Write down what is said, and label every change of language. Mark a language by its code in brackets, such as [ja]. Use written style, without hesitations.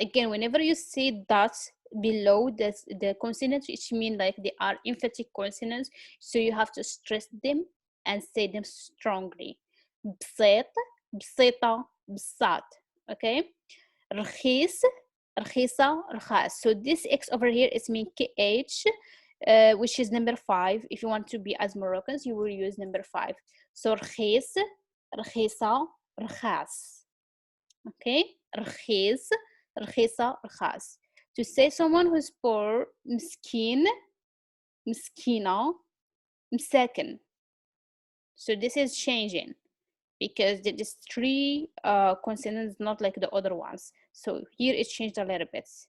[en] Again, whenever you see dots below the consonants, which mean like they are emphatic consonants, so you have to stress them and say them strongly. [ar] بسيط بسيطة بساط. [en] Okay. [ar] رخيص رخيصة رخاص. [en] So this X over here is mean KH, which is number 5. If you want to be as Moroccans, you will use number 5. So [ar] رخيص رخيصة رخاص. [en] Okay. [ar] رخيص رخيصة رخاص. [en] To say someone who's poor, [ar] مسكين مسكينة مساكن. [en] So this is changing because it is 3 consonants, not like the other ones. So here it changed a little bit.